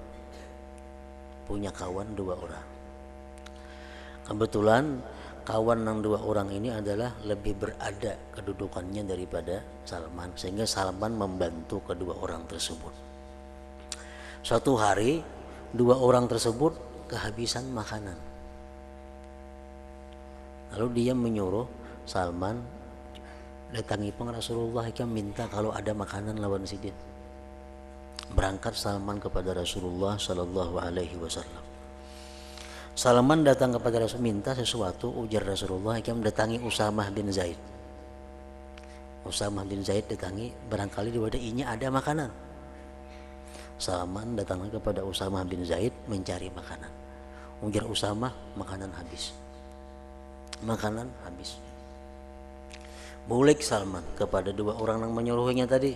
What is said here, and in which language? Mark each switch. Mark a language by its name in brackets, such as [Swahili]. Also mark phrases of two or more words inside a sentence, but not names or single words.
[Indonesian] Kebetulan kawan yang dua orang ini adalah lebih berada kedudukannya daripada Salman, sehingga Salman membantu kedua orang tersebut. Suatu hari dua orang tersebut kehabisan makanan. Lalu dia menyuruh Salman, [Banjar] datangi Rasulullah, ikam minta kalau ada makanan lawan sidin. [Indonesian] Berangkat Salman kepada Rasulullah [Arabic] صلى الله عليه وسلم. [Indonesian] Salman datang kepada Rasul, minta sesuatu. [Banjar] Ujar Rasulullah, ikam datangi Usamah bin Zaid. Usamah bin Zaid datangi, barangkali di wadainya ada makanan. [Indonesian] Salman datang kepada Usamah bin Zaid mencari makanan. Ujar Usamah, makanan habis. Bulik Salman kepada dua orang yang menyuruhnya tadi.